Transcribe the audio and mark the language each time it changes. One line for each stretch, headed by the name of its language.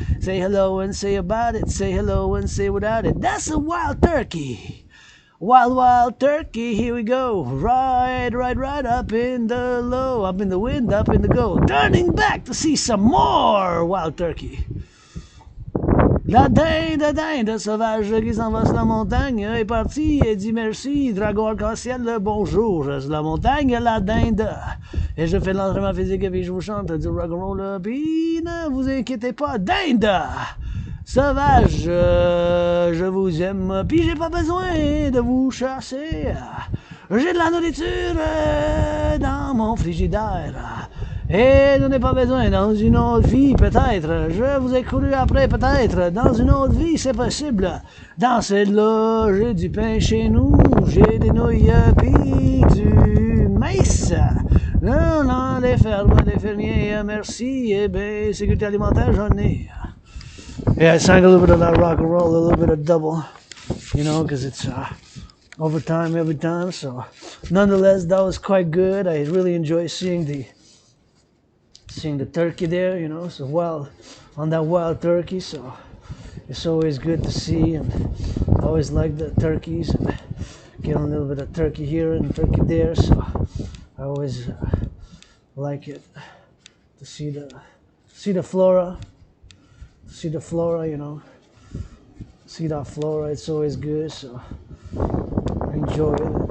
English: Say hello and say about it. Say hello and say without it. That's a wild turkey. Wild, wild turkey, here we go. Right up in the low, up in the wind, up in the go. Turning back to see some more wild turkey.
French: La dinde sauvage qui s'en va sur la montagne est partie et dit merci, dragon arc-en-ciel, bonjour, sur la montagne, la dinde. Et je fais l'entraînement physique et puis je vous chante du rock'n'roll, puis ne vous inquiétez pas, dinde sauvage, je vous aime, puis j'ai pas besoin de vous chasser. J'ai de la nourriture dans mon frigidaire. Et n'en ai pas besoin dans une autre vie, peut-être. Je vous ai couru après, peut-être. Dans une autre vie, c'est possible. Dans celle-là, j'ai du pain chez nous. J'ai des nouilles pis du maïs. Non, les fermes, les fermiers, merci. Eh bien, sécurité alimentaire, j'en ai.
English: Yeah, I sang a little bit of that rock and roll, a little bit of double. You know, because it's overtime every time. So, nonetheless, that was quite good. I really enjoy seeing the turkey there, you know, so on that wild turkey, so it's always good to see, and I always like the turkeys, and get a little bit of turkey here and turkey there, so I always like it to see the flora, you know, see that flora, it's always good, so I enjoy it.